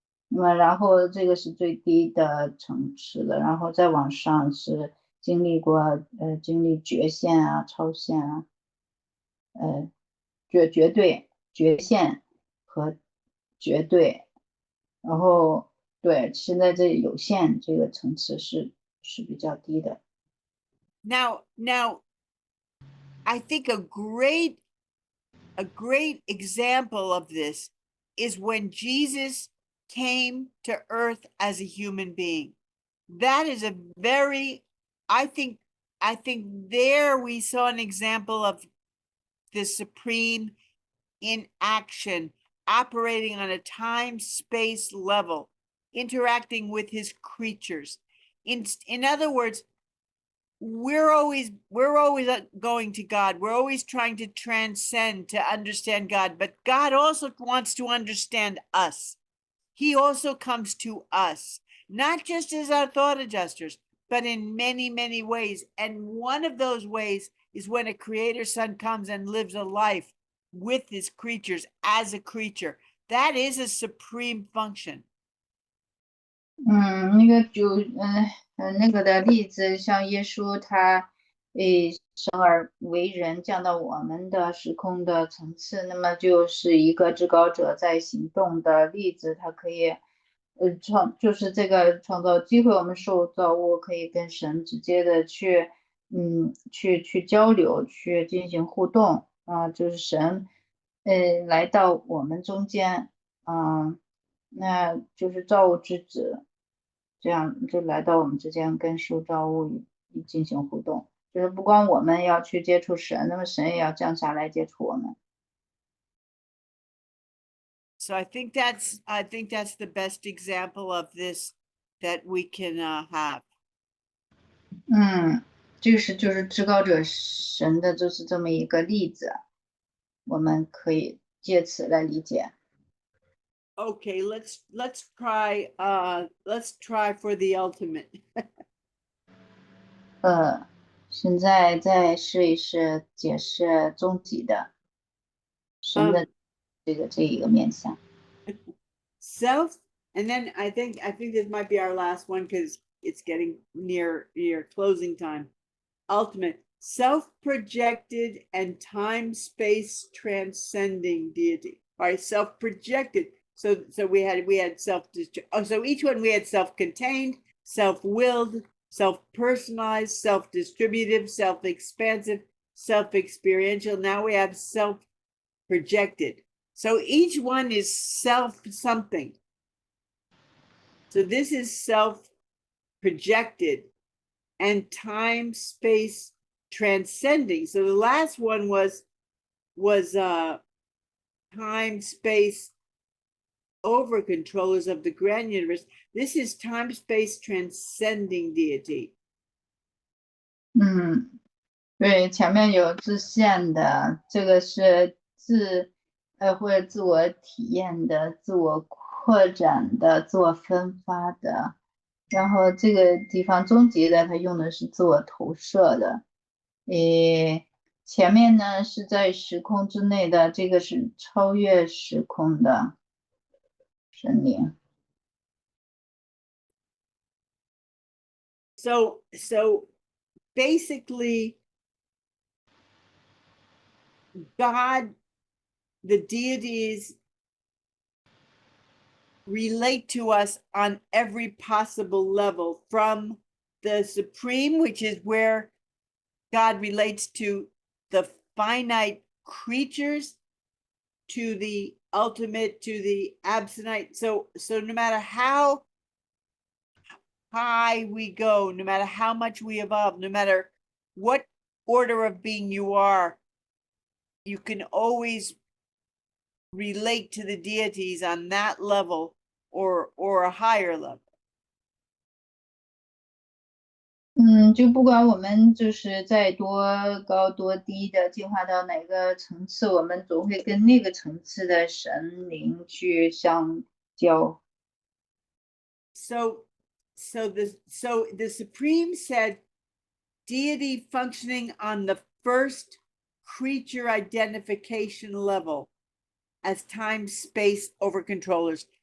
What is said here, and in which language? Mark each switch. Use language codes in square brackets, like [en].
[zh] 那么然后这个是最低的层次的，然后再往上是经历绝限啊、超限啊、绝对、绝限和绝对。然后对，现在这有限这个层次是比较低的。 [en] Now, I think a great example of this is when Jesus came to earth as a human being. That is a very, I think there we saw an example of the supreme in action, operating on a time-space level, interacting with his creatures. In other words, we're always going to God. We're always trying to transcend to understand God, but God also wants to understand us. He also comes to us, not just as our thought adjusters, but in many, many ways. And one of those ways is when a creator son comes and lives a life with his creatures as a creature. That is a supreme function. [zh] 那个那个的例子，像耶稣他生而为人降到我们的时空的层次，那么就是一个至高者在行动的例子，他可以就是这个创造机会，我们受造物可以跟神直接的去交流，去进行互动啊，就是神来到我们中间那就是造物之子。这样就来到我们之间跟受造物进行互动，就是不光我们要去接触神，那么神也要降下来接触我们。 [en] So I think that's the best example of this that we can have. [zh] 这是就是至高者神的就是这么一个例子，我们可以借此来理解。 [en] Okay, let's try for the ultimate. [zh] 现在再试一试解释终极的神的这一个面向。 [en] Self, and then I think this might be our last one because it's getting near closing time. Ultimate, self-projected and time-space transcending deity. All right, self-projected. So we had so each one we had self-contained, self-willed, self-personalized, self-distributive, self-expansive, self-experiential. Now we have self-projected. So each one is self-something. So this is self-projected and time-space transcending. So the last one was time-space over controllers of the grand universe. This is time-space transcending deity. [zh] 对，前面有自限的，这个是或者自我体验的、自我扩展的、自我分发的，然后这个地方终极的，它用的是自我投射的。前面呢是在时空之内的，这个是超越时空的神灵。 [en] So basically, God, the deities relate to us on every possible level, from the supreme, which is where God relates to the finite creatures, to the ultimate, to the absolute. So no matter how high we go, no matter how much we evolve, no matter what order of being you are, you can always relate to the deities on that level or a higher level. [zh] 就不管我们就是在多高多低的进化到哪个层次，我们总会跟那个层次的神灵去相交。 [en] So the Supreme said deity functioning on the first creature identification level as time space over controllers.